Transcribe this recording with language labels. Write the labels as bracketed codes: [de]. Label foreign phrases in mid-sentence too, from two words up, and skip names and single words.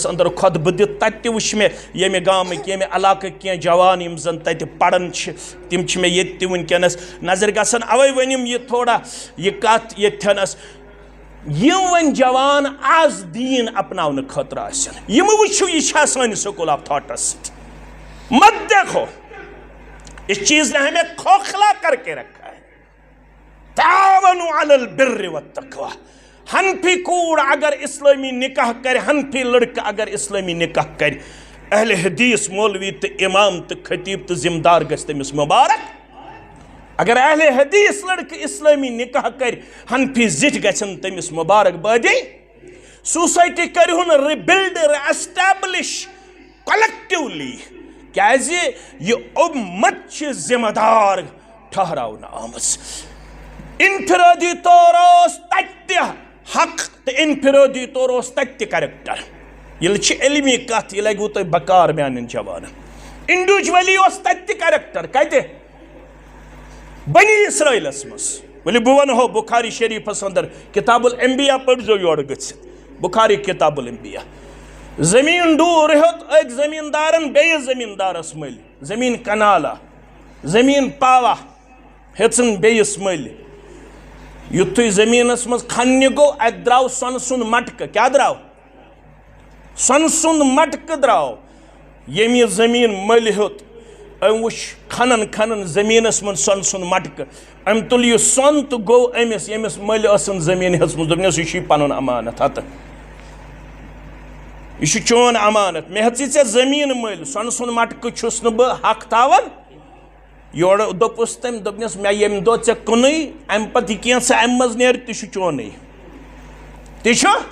[ks] اندر خۄطبہٕ دِتھ تتہِ تہِ وٕچھ مےٚ ییٚمہِ گامٕکۍ ییٚمہِ علاقٕکۍ کینٛہہ جوان یِم زن تتہِ پران چھِ تِم چھِ مےٚ ییٚتہِ تہِ وٕنکیٚنس نظر گژھان اوے ؤنِم یہِ تھوڑا یہِ کتھ ییٚتھٮ۪نس یِم وۄنۍ جوان آز دیٖن اپناونہٕ خٲطرٕ آسن یِم وٕچھِو یہِ چھا سٲنِس [en] school of thoughts [ks] سۭتۍ [ur] مت دیکھو اس چیز نے ہمیں کھوکھلا کر کے رکھا ہے [ar] تعاونوا علی البر والتقوی [ur] حنفی کوڑ اگر اسلامی نکاح کرے حنفی لڑکہ اگر اسلامی نکاح کرے اہل حدیث مولوی تو امام [ks] تو خطیب تو ذمہ دار گژھِ تٔمِس مبارک [ur] اگر اہل حدیث لڑکہ اسلامی نکاح کرے [ks] حنفی زِٹھۍ گژھن تٔمِس مبارک بادی سوسائٹی کرہُن [en] rebuild establish collectively [ks] کیازِ یہ امت چھِ ذمہ دار ٹھہراونہٕ آمٕژ انفرادی طور اوس تتہِ تہِ حق تہٕ انفرادی طور اوس تتہِ تہِ کریکٹر ییٚلہِ چھِ علمی کتھ یہِ لگوٕ تۄہہِ بکار میانٮ۪ن جوانن انڈیوجولی اوس تتہِ تہِ کریکٹر کتہِ بنی اسرائیلس منٛز ؤلِو بہٕ ونہو بخاری شریفس اندر کتاب الانبیاء پٔرۍزیو یورٕ گٔژھِتھ بخاری کتاب الانبیاء زمین ڈوٗر ہیوٚت أکۍ زمیٖندارن بیٚیِس زمیٖندارس مٔلۍ زمیٖن کنالا زمیٖن پاوا ہیژٕن بیٚیِس مٔلۍ یُتھُے زمیٖنس منٛز کھننہِ گوٚو اتہِ درٛاو سۄنہٕ سُنٛد مٹکہٕ کیٛاہ درٛاو سۄنہٕ سُنٛد مٹکہٕ درٛاو ییٚمۍ یہِ زمیٖن مٔلۍ ہیوٚت أمۍ وٕچھ کھنن کھنن زمیٖنس منٛز سۄنہٕ سُنٛد مٹکہٕ أمۍ تُل یہِ سۄن تہٕ گوٚو أمِس ییٚمِس مٔلۍ ٲسٕن زمیٖن ہیژمٕژ دوٚپنَس یہِ چھُے پنُن امانت ہتہٕ یہ چھُ چون امانت مےٚ ہیژٕے ژےٚ زمیٖن مٔلۍ سۄنہٕ سُنٛد مٹکہٕ چھُس نہٕ بہٕ حق تھاوان یورٕ دوٚپُس تٔمۍ دوٚپنَس مےٚ ییٚمہِ دۄہ ژےٚ کُنُے اَمہِ پتہٕ یہِ کینٛژھا اَمہِ منٛز نیرِ تہِ چھُ چونُے تہِ چھُ